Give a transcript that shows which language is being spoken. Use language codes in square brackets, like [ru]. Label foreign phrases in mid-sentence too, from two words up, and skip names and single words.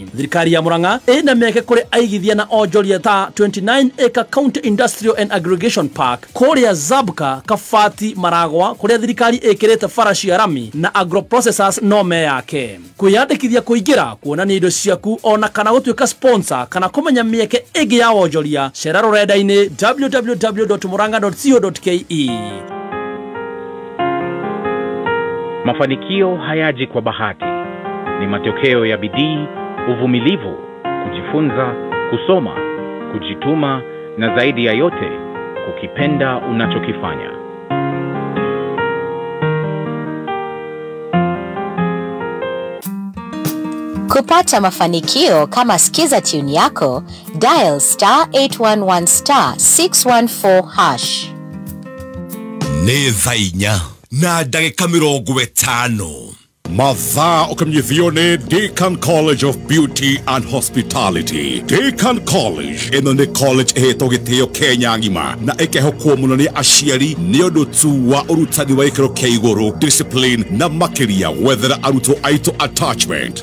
[ki] Thirikari ya Murang'a ĩna mĩeke kũrĩ aigithia na onjoria ta 29 Acre County Industrial and Aggregation Park kũrĩa Zabka, Kabati, Maragwa kũrĩa thirikari ĩkĩrĩte farashi ya rami na agroprocessors nome yake. Kwĩyandĩkithia kũingĩra, kuonania indo ciaku ona kana gũtuĩka sponsor kana kũmenya mĩeke ĩngĩ ya onjoria, cera rũrenda-inĩ www.murang'a.co.ke. [sw] Mafanikio hayaji kwa bahati, ni matokeo ya bidii, uvumilivu, kujifunza, kusoma, kujituma na zaidi ya yote kukipenda unachokifanya. Kupata mafanikio kama skiza tune yako, dial *811*614#. [ki] Nĩ thainya na ndagĩka 50. Mathaa ũkamnyithio nĩ Deakin College of Beauty and Hospitality. Deakin College ĩno nĩ college ĩhetwo gĩtĩo Kenya ng'ima na ĩkehokwo mũno nĩ aciari nĩ ũndũ tu wa ũrutani wa gĩkĩro kĩa igũrũ, discipline na makĩria gwethera arutwo aitũ attachment.